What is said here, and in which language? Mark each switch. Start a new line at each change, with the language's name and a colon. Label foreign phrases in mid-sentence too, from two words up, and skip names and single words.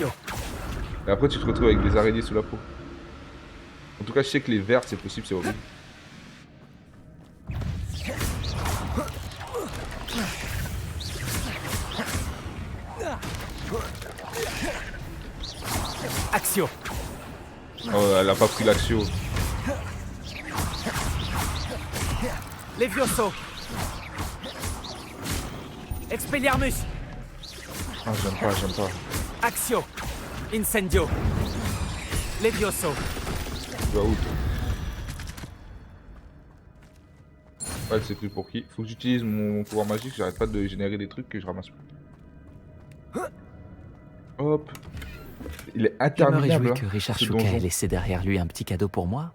French: Ouais, et après, tu te retrouves avec des araignées sous la peau. En tout cas, je sais que les vertes, c'est possible, c'est horrible. Accio. Oh, elle a pas pris l'action. Levioso. Expelliarmus. Ah, j'aime pas, j'aime pas. Accio. Incendio. Levioso. Tu vas où, toi? Ouais, c'est plus pour qui? Faut que j'utilise mon pouvoir magique, j'arrête pas de générer des trucs que je ramasse plus. Hop. Il est Je me interminable. réjouis que hein, Richard ce Shuka ait donjon. laissé derrière lui un petit cadeau pour moi.